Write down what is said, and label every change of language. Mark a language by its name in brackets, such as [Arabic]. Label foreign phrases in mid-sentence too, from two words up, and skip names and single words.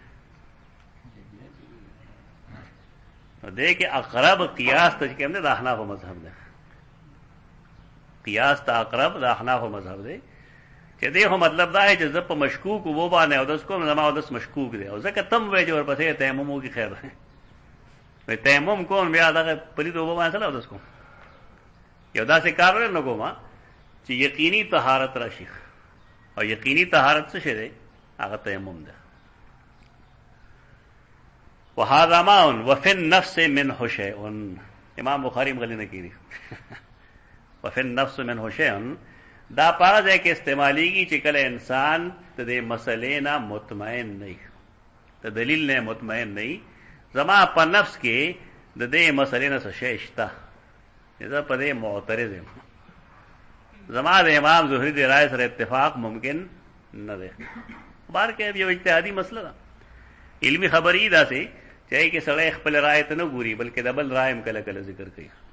[Pashto] نو دې کې اقرب قیاس ته چې کوم دی د احنافو مذهب دی قیاس ته اقرب د احنافو مذهب دی چې دې خو مطلب دا دی چې زه په مشکوک اوبو باندې اودس کوم زما اودس مشکوک دی او ځکه تم وایي چې ورپسې تیمم وکړي خیر دی تیمم کوم بیا دغه پلید اوبو باندې سره اودس کوم یو داسې کار نه کوم چې یقیني طهارت راشي او یقیني طهارت څه شی دی هغه تیمم ده [Arabic] وهذا ماء وفي النفس منه شيء [Pashto] امام بخاری غلی نه کړي [Arabic] وفي النفس منه شيء [Pashto] دا پاره ځای کې استعماليږي چې کله انسان ته د مسلې نه مطمئن نه ته دلیل نه مطمئن نه زما په نفس کې د دې مسلې نه څه شی شته دا په دې معترض یم زما د امام زهری دی رائے سره اتفاق ممکن نه دی بار کې یو اجتهادي مسله ده علمی خبري دا سي چې کې سړی خپل رائے ته نه ګوري بلکې د بل رائے هم کله کله ذکر کوي